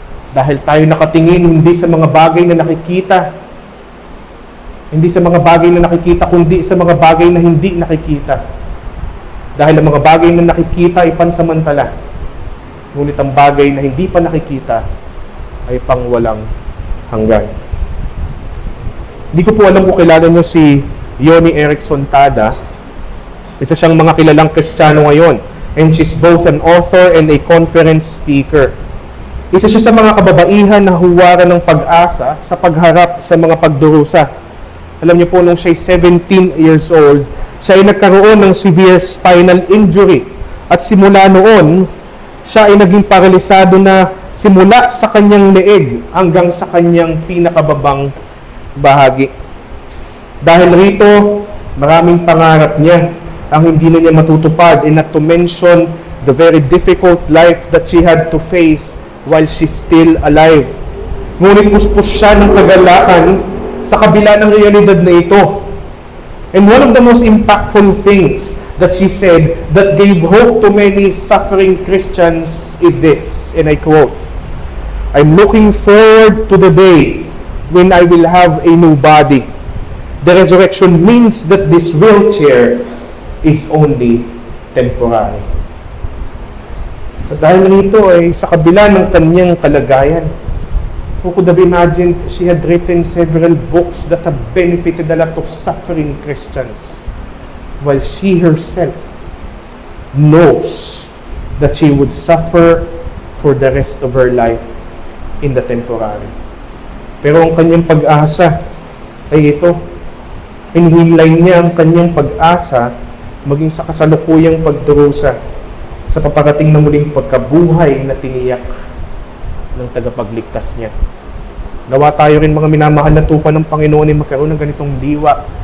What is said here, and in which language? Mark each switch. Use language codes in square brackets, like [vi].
[tl] Dahil tayo nakatingin hindi sa mga bagay na nakikita, hindi sa mga bagay na nakikita, kundi sa mga bagay na hindi nakikita. Dahil ang mga bagay na nakikita ay pansamantala. Ngunit ang bagay na hindi pa nakikita ay pangwalang hanggan. Hindi ko po alam kung kilala nyo si Joni Eareckson Tada. Isa siyang mga kilalang Kristiyano ngayon. [en] And she's both an author and a conference speaker. [tl] Isa siya sa mga kababaihan na huwaran ng pag-asa sa pagharap sa mga pagdurusa. Alam niyo po, nung siya'y [en] 17 years old, [tl] siya ay nagkaroon ng [en] severe spinal injury. [tl] At simula noon, siya ay naging paralisado na simula sa kanyang leeg hanggang sa kanyang pinakababang bahagi. Dahil rito, maraming pangarap niya ang hindi na niya matutupad, [en] and not to mention the very difficult life that she had to face while she's still alive. [tl] Ngunit puspos siya ng kagalakan sa kabila ng realidad na ito. [en] And one of the most impactful things that she said that gave hope to many suffering Christians is this, and I quote, "I'm looking forward to the day when I will have a new body. The resurrection means that this wheelchair is only temporary." [tl] At dahil nito ay sa kabila ng kanyang kalagayan, [en] who could have imagined she had written several books that have benefited a lot of suffering Christians, while she herself knows that she would suffer for the rest of her life in the temporary. [tl] Pero ang kanyang pag-asa ay ito. Inihilay niya ang kanyang pag-asa maging sa kasalukuyang pagdurusa sa paparating na muling pagkabuhay na tiniyak ng tagapagligtas niya. Nawa tayo rin, mga minamahal na tupa ng Panginoon, ay magkaroon ng ganitong diwa.